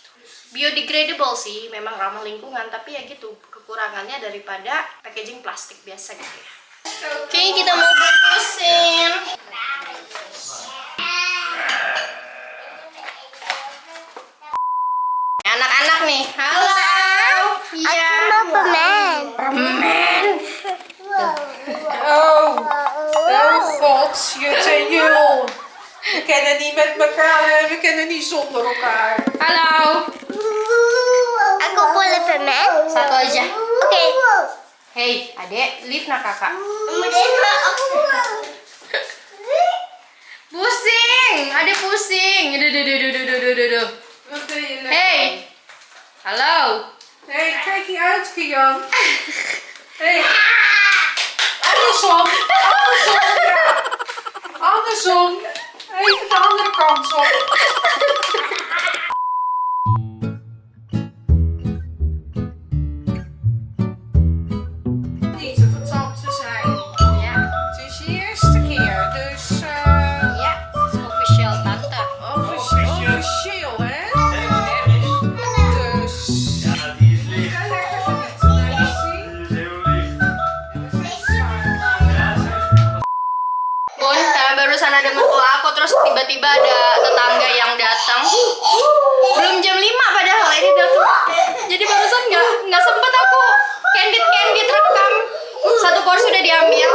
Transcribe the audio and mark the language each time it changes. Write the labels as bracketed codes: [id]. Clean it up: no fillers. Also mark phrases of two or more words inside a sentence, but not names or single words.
[id] Biodegradable sih, memang ramah lingkungan, tapi ya gitu kekurangannya daripada packaging plastik biasa gitu ya. Oke, kita mau bungkusin. Anak-anak nih, halo. Iya. Aku mau permen. Permen. [nl] Oh god, Jut en Jul. We kunnen niet met elkaar en we kunnen niet zonder elkaar. [id] Halo. Aku boleh permen? Satu aja. Oke. Hei, adek, lift nak kakak. Pusing, adek pusing. Duh. [nl] Wat ben je leuk? [id] Hey. Halo. [nl] Hey, kijk hier uit, Kian. Hey. Andersom. Andersom, ja. Andersom. Even de andere kant op. Niet te vertand te zijn. Ya, Het is je eerste keer, dus ya, official tante. officieel, hè? Dus. Ja, die is licht. Ga lekker genieten. Laat zien. Die is heel licht. [id] Bun, barusan ada mertua aku, terus tiba-tiba ada tetangga yang datang. Belum jam 5 padahal ini datang. Jadi barusan nggak sempet aku candid rekam. Satu porsi udah diambil.